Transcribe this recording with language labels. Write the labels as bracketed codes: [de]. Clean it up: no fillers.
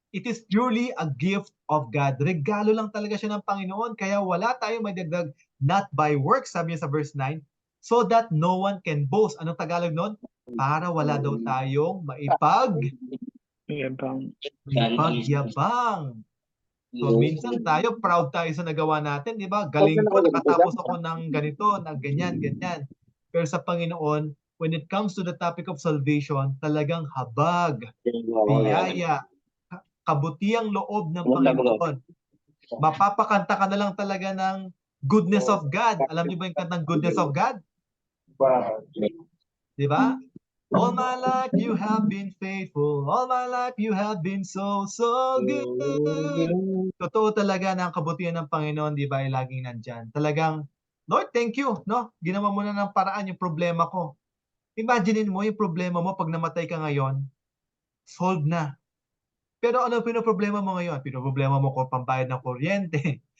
[en] It is purely a gift of God. [tl] Regalo lang talaga siya ng Panginoon. Kaya wala tayong madagdag, [en] not by works, [tl] sabi niya sa verse 9, [en] so that no one can boast. [tl] Anong Tagalog nun? Para wala daw tayong Yabang. ipagyabang. So minsan tayo, proud tayo sa nagawa natin, di ba? Galing ko, nakatapos ako ng ganito, ng ganyan, ganyan. Pero sa Panginoon, [en] when it comes to the topic of salvation, [tl] talagang habag, biyaya, kabutiang loob ng Panginoon. Mapapakanta ka na lang talaga ng goodness of God. Alam niyo ba yung kantang goodness of God? Di ba? [en] All my life you have been faithful. All my life you have been so good. [tl] Totoo talaga na ang kabutihan ng Panginoon, di ba, ay laging nandyan. Talagang, [en] Lord, thank you, no? [tl] Ginawa mo na ng paraan yung problema ko. Imaginein mo yung problema mo pag namatay ka ngayon, solved na. Pero ano pinoproblema mo ngayon? Pinoproblema mo kung pambayad ng kuryente.